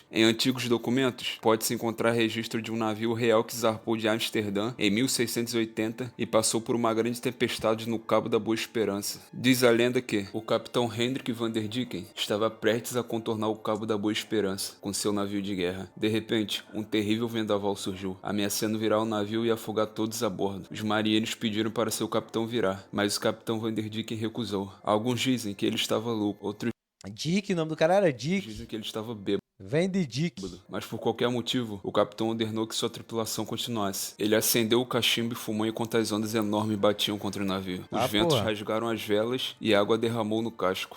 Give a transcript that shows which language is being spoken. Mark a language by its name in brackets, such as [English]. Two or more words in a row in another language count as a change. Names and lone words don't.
[Portuguese] Em antigos documentos, pode-se encontrar registro de um navio real que zarpou de Amsterdã em 1680 e passou por uma grande tempestade no Cabo da Boa Esperança. Diz a lenda que o capitão Hendrik van der Dicken estava prestes a contornar o Cabo da Boa Esperança com seu navio de guerra. De repente, um terrível vendaval surgiu, ameaçando virar o navio e afogar todos a bordo. Os marinheiros pediram para seu capitão virar, mas o capitão van der Dicken recusou. Alguns dizem que ele estava louco, outros Dick, o nome do cara era Dick. dizem que ele estava bêbado. Vem de Dick. Mas por qualquer motivo, o capitão ordenou que sua tripulação continuasse. Ele acendeu o cachimbo e fumou enquanto as ondas enormes batiam contra o navio. Os ventos rasgaram as velas e a água derramou no casco.